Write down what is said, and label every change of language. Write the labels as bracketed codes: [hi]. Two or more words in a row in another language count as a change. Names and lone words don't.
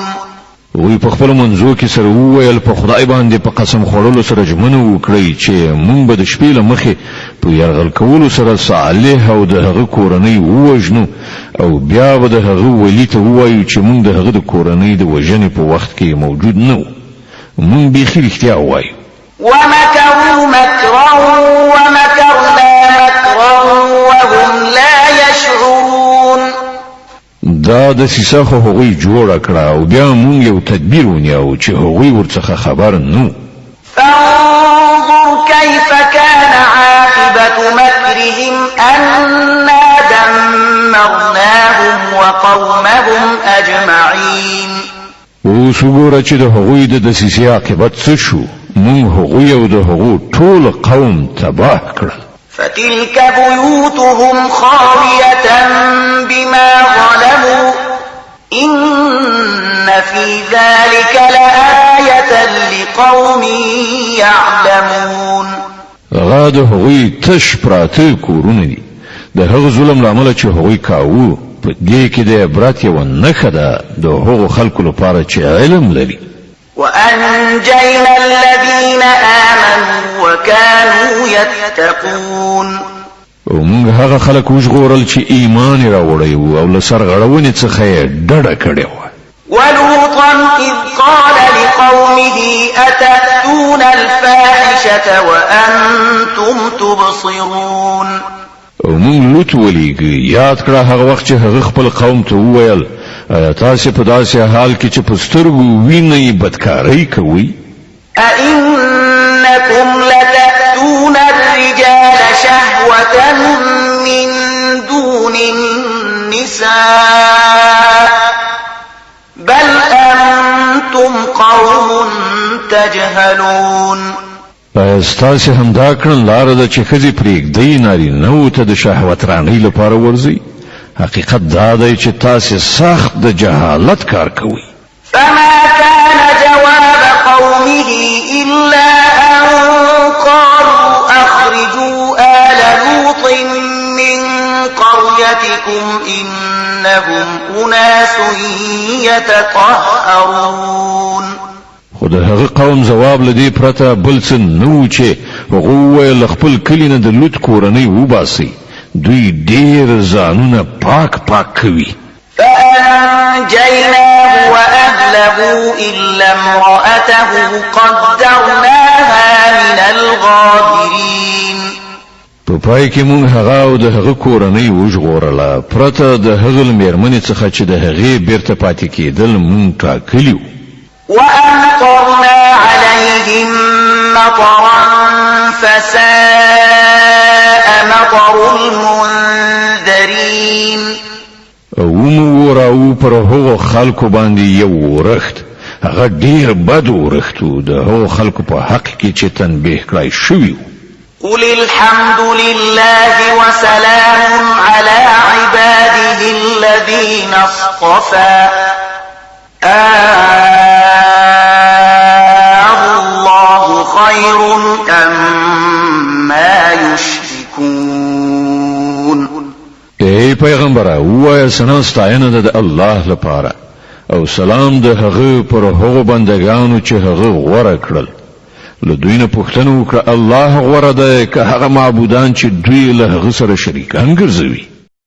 [ps] وی په خپل منځو کې سره وویل په خدای باندې په قسم خوړلو سره ژمنه وکړئ چې مونږ به د شپې له مخې په یرغل کولو سره صالح او د هغه کورنۍ ووژنو او بیا به د هغه ولی ته ووایو چې مونږ د هغه د کورنۍ د وژنې په وخت کې موجود نه وو. مونږ بیخي رښتیا ووایو. [ar] ومكروا مكرا ومكرنا مكرا وهم لا يشعرون. [ps] دا د سیسه خو هغوی جوړه کړه او بیا مونږ یو تدبیر ونیو چې هغوی ورڅخه خبر نو. [ar] فانظر كيف كان عاقبة مكرهم أنا دمرناهم وقومهم أجمعين. [ps] اوس وګوره چې د هغوی د دسیسې عاقبت څه شو. مونږ هغوی او د هغو ټول قوم تباه کړل. [ar] فتلك بيوتهم خاوية بما ظلموا إن في ذلك لآية لقوم يعلمون. [ps] هغه د هغوی تش پراته کورونه دي. د هغه ظلم لامل چې هغوی کاوه په دې کې د عبرت یوه نښه ده د هغو خلکو لپاره چې علم لري. [ar] وأنجينا الذين آمنوا وكانوا يتقون. [ps] ومونږ هغه خلک وژغورل چې ایمان یې راوړی و او له سرغړونې څخه یې ډډه کړې وه. [ar] ولوطا إذ قال لقومه أتأتون الفاحشة وأنتم تبصرون. [ps] ومونږ لوط ولیږه یاد کړه هغه وخت چې هغه خپل قوم ته وویل آیا تاسې په داسې حال کې چې په سترګو وینئ بدکارۍ کوئ؟ [ar] أئنكم لتأتون الرجال شهوة من دون النساء بل أنتم قوم تجهلون. [ps] ستاسې همدا کړن لاره ده چې ښځې پرېږدئ نارینهو ته د شهوت رانۍ لپاره ورځئ. حقیقت دا دی چې تاسې سخت د جهالت کار کوئ. [ar] فما كان جواب قومه إلا أن قالوا أخرجوا آل لوط من قريتكم إنهم أناس يتطهرون. [ps] خو د هغه قوم جواب لدی پرته بل څه نو چې هغه ویل خپل کلی نه د لوط کورنۍ وباسي دوی ډیر ځانونه پاک کوي. [ar] فأنجيناه وأهله إلا امرأته قدرناها من الغابرين. [ps] په پای کې مونږ هغه او د هغه کورنۍ وژغورله پرته د هغه مېرمنې څخه چې د هغې بیرته پاتې کېدل مونږ ټاکلیو. [ar] وأمطرنا عليهم مطرا فساء مطر المنذرين. [ps] او راو پر هغو خلکو باندې یو ورخت هغه ډیر بد ورختو د هغو خلکو په حق کې چې تنبیه کړای شوی. [ar] قل الحمد لله وسلام على عباده الذين اصطفى الله خير أما يشركون. [ps] ای پیغمبره وایه ثنا ستاینه ده د الله لپاره او سلام د هغه پر هغو بندگانو چې هغه غوره کړل. له دوی نه پوښتنه وکړه الله غوره ده که هغه معبودان چې دوی له هغه سره شریکان ګرځوي.